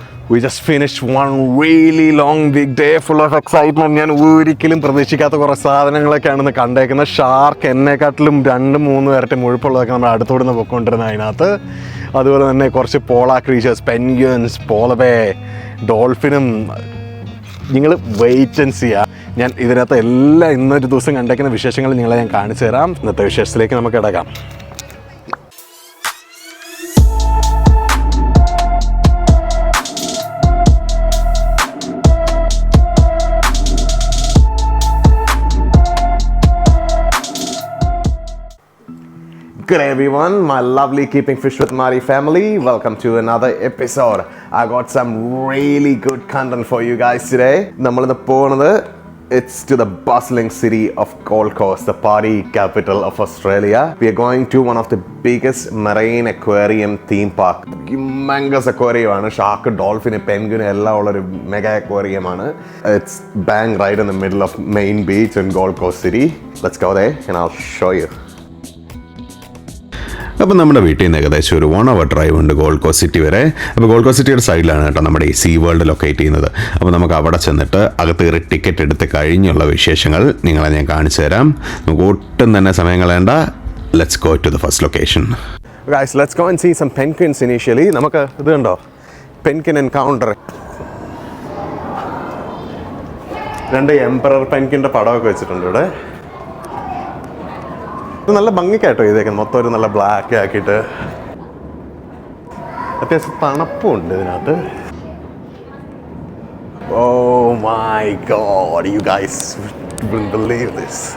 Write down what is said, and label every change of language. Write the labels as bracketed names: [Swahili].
[English] We just finished one really long big day full of excitement. [Malayalam] ഞാൻ ഒരിക്കലും പ്രതീക്ഷിക്കാത്ത കുറേ സാധനങ്ങളൊക്കെയാണെന്ന് കണ്ടേക്കുന്നത്. ഷാർക്ക് എന്നെക്കാട്ടിലും 2-3 ഇരട്ടി മുഴുപ്പുള്ളതൊക്കെ നമ്മൾ അടുത്തോടുന്ന് പൊയ്ക്കൊണ്ടിരുന്നത് അതിനകത്ത്. അതുപോലെ തന്നെ കുറച്ച് പോളാ ക്രീച്ചേഴ്സ്, പെൻഗ്വിൻസ്, പോളബേ, ഡോൾഫിനും. നിങ്ങൾ വെയിറ്റ് ആൻഡ് ചെയ്യുക. ഞാൻ ഇതിനകത്ത് എല്ലാം ഇന്നൊരു ദിവസം കണ്ടേക്കുന്ന വിശേഷങ്ങൾ നിങ്ങളെ ഞാൻ കാണിച്ചു തരാം. ഇന്നത്തെ വിശേഷത്തിലേക്ക് നമുക്ക് കിടക്കാം. [English] Good everyone, my lovely Keeping Fish with Mari family. Welcome to another episode. I got some really good content for you guys today. [Malayalam] നമ്മളിന്ന് പോകുന്നത് [English] it's to the bustling city of Gold Coast, the party capital of Australia. We are going to one of the biggest marine aquarium theme park. Humongous aquarium [Malayalam] ആണ്. Shark, dolphin, penguin എല്ലാം ഉള്ളൊരു mega aquarium ആണ്. [English] It's bang right in the middle of main beach in Gold Coast City. Let's go there and I'll show you. [Malayalam] അപ്പോൾ നമ്മുടെ വീട്ടിൽ നിന്ന് ഏകദേശം ഒരു 1 hour ഡ്രൈവ് ഉണ്ട് ഗോൾഡ് കോസ്റ്റ് സിറ്റി വരെ. അപ്പോൾ ഗോൾഡ് കോസ്റ്റ് സിറ്റിയുടെ സൈഡിലാണ് കേട്ടോ നമ്മുടെ ഈ സീ വേൾഡ് ലൊക്കേറ്റ് ചെയ്യുന്നത്. അപ്പോൾ നമുക്ക് അവിടെ ചെന്നിട്ട് അകത്ത് കയറി ടിക്കറ്റ് എടുത്ത് കഴിഞ്ഞുള്ള വിശേഷങ്ങൾ നിങ്ങളെ ഞാൻ കാണിച്ചു തരാം. നമുക്ക് ഒട്ടും തന്നെ സമയം കളയണ്ട. [English] Let's go to the first location. Guys, let's go and see some penguins initially. [Malayalam] നമുക്ക് ഇത് കണ്ടോ, പെൻഗ്വിൻ എൻകൗണ്ടർ. 2 എംപറർ പെൻഗ്വിൻ്റെ പടമൊക്കെ വെച്ചിട്ടുണ്ട് ഇവിടെ. ഇത് നല്ല ഭംഗിക്കായിട്ടോ ഇതേക്കുന്നത്. മൊത്തം ഒരു നല്ല ബ്ലാക്ക് ആക്കിയിട്ട് അത്യാവശ്യം തണുപ്പും ഉണ്ട് ഇതിനകത്ത്. [English] Oh my god, you guys wouldn't believe this.